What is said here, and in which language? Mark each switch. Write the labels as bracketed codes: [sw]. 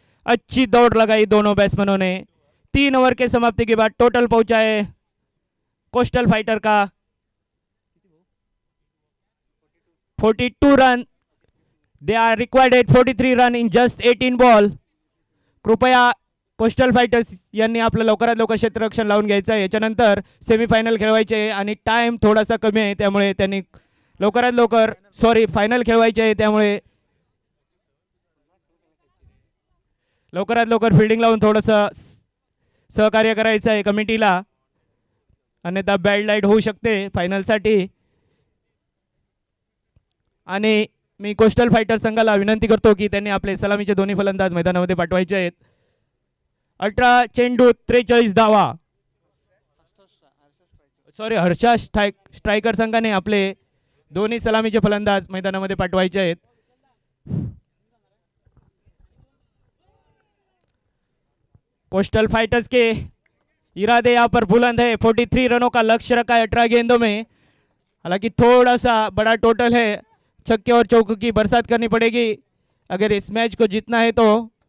[hi] अच्छी दौड़ लगाई दोनों बैट्समैनों ने. 3 ओवर के समाप्ति के बाद टोटल पहुंचाए कोस्टल फाइटर का 42 run. [en] They are required at 43 run in just 18 ball. [mr] कृपया कोस्टल फायटर्स यांनी आपलं लवकरात लवकर क्षेत्ररक्षण लावून घ्यायचं आहे. याच्यानंतर सेमीफायनल खेळवायचे आणि टाइम थोडासा कमी आहे त्यामुळे त्यांनी लवकरात लवकर सॉरी फायनल खेळवायचे आहे, त्यामुळे लवकरात लवकर फिल्डिंग लावून थोडंसं सहकार्य करायचं आहे कमिटीला, अन्यथा बॅड लाईट होऊ शकते फायनलसाठी. आणि मी कोस्टल फायटर संघाला विनंती करतो की त्यांनी आपले सलामीचे दोन्ही फलंदाज मैदानामध्ये पाठवायचे आहेत. 18 चेंडू 43 धावा. सॉरी, हर्षा स्ट्रायकर संघाने आपले दोन्ही सलामीचे फलंदाज मैदानामध्ये पाठवायचे आहेत. [hi] कोस्टल फाइटर्स के इरादे यहाँ पर बुलंद है. 43 रनों का लक्ष्य रखा है 18 गेंदों में. हालांकि थोड़ा सा बड़ा टोटल है, छक्के और चौकों की बरसात करनी पड़ेगी अगर इस मैच को जीतना है तो.